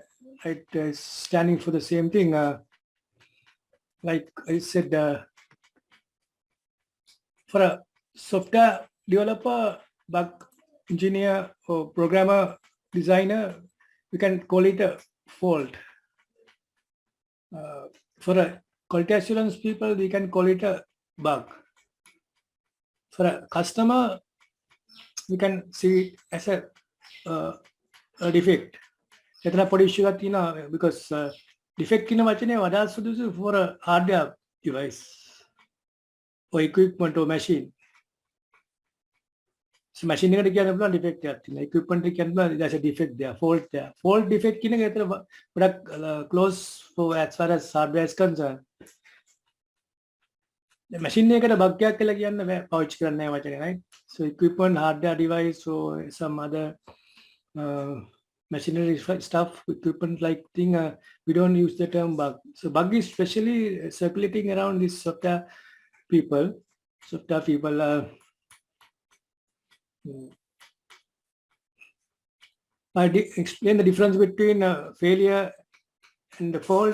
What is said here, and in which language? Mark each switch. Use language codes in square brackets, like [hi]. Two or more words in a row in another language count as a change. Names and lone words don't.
[en] Right, standing for the same thing. Like I said, for a software developer, bug engineer or programmer, designer, we can call it a fault. For a quality assurance people, we can call it a bug. For a customer, we can see it as a defect. [si] එතන පොඩි [en] issue [si] එකක් තියෙනවා [en] because defect [si] කියන වචනේ වඩා සුදුසු [en] for a hardware device or equipment or machine. [si] So machine එකට කියන්න පුළුවන් defect එකක් තියෙනවා. [en] equipment [si] එකට කියන්න පුළුවන් [en] there's a defect there, fault there. Fault defect [si] කියන එක එතන ගොඩක් [en] close for as far as hardware is concerned. [si] machine එකට bug එකක් කියලා කියන්න බෑ පාවිච්චි කරන්නේ නැහැ වචනේ, [en] right? So equipment, hardware device or some other machinery stuff, equipment like thing, we don't use the term bug. So bug is especially circulating around these software people. I explain the difference between failure and the fault.